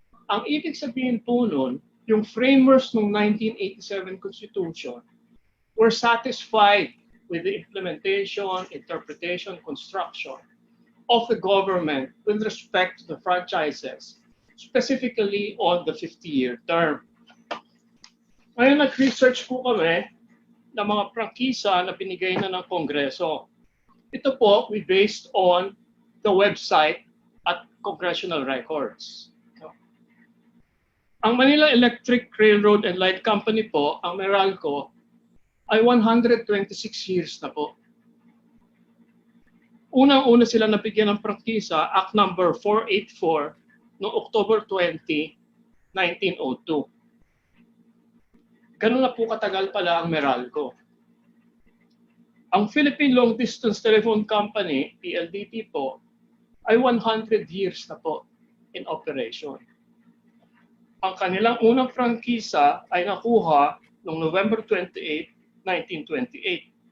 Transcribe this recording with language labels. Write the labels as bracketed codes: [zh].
[tl] Ang ibig sabihin po nun, yung [en] framers ng 1987 Constitution were satisfied with the implementation, interpretation, construction of the government with respect to the franchises, specifically on the 50-year term. [tl] Ngayon, nag-research po kami ng mga prangkisa na binigay na ng Kongreso. Ito po, [en] we based on the website at congressional records. [tl] Ang Manila Electric Railroad and Light Company po, ang Meralco, ay 126 years na po. Unang-una sila nabigyan ng prangkisa, Act number 484, noong October 20, 1902. Ganun na po katagal pala ang Meralco. Ang Philippine Long Distance Telephone Company, PLDT po, ay 100 years na po [en] in operation. [tl] Ang kanilang unang prangkisa ay nakuha noong November 28, 1928.